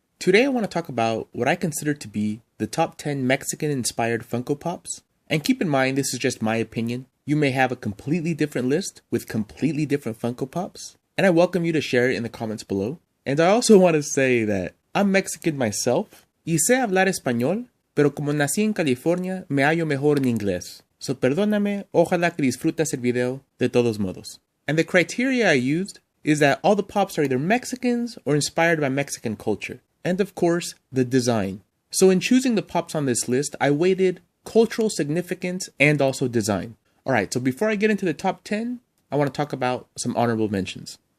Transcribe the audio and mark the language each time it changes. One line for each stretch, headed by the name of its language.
English: Today I want to talk about what I consider to be the top 10 Mexican-inspired Funko Pops. And keep in mind, this is just my opinion. You may have a completely different list with completely different Funko Pops. And I welcome you to share it in the comments below. And I also want to say that I'm Mexican myself.
Spanish: Y sé hablar español, pero como nací en California, me hallo mejor en inglés. So perdóname, ojalá que disfrutes el video de todos modos.
English: And the criteria I used is that all the pops are either Mexicans or inspired by Mexican culture. And of course, the design. So in choosing the pops on this list, I weighted cultural significance and also design. Alright, so before I get into the top 10, I want to talk about some honorable mentions.